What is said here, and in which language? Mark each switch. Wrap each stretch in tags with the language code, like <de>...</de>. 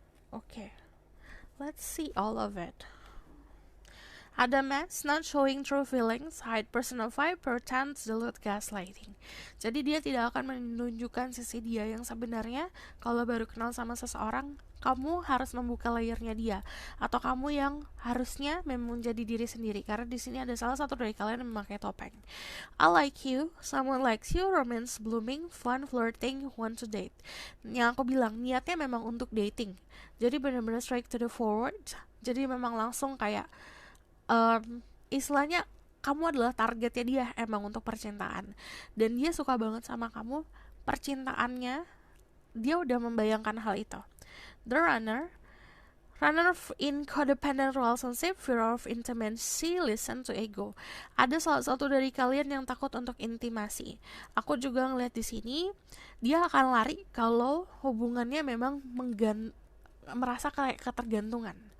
<en>Okay, let's see all of it. Ada match, not showing true feelings, hide personal vibe, pretend, dilute, gaslighting.</en> <id>Jadi dia tidak akan menunjukkan sisi dia yang sebenarnya. Kalau baru kenal sama seseorang, kamu harus membuka layernya dia, atau kamu yang harusnya memang menjadi diri sendiri. Karena di sini ada salah satu dari kalian yang memakai topeng.</id> <en>I like you, someone likes you, romance blooming, fun, flirting, want to date.</en> <id>Yang aku bilang niatnya memang untuk dating. Jadi benar-benar</id> <en>straight to the forward.</en> <id>Jadi memang langsung kayak istilahnya kamu adalah targetnya dia emang untuk percintaan, dan dia suka banget sama kamu. Percintaannya dia udah membayangkan hal itu.</id> <en>The runner in codependent relationship, fear of intimacy, listen to ego.</en> <id>Ada salah satu dari kalian yang takut untuk intimasi. Aku juga ngeliat di sini dia akan lari kalau hubungannya memang merasa kayak ketergantungan.</id>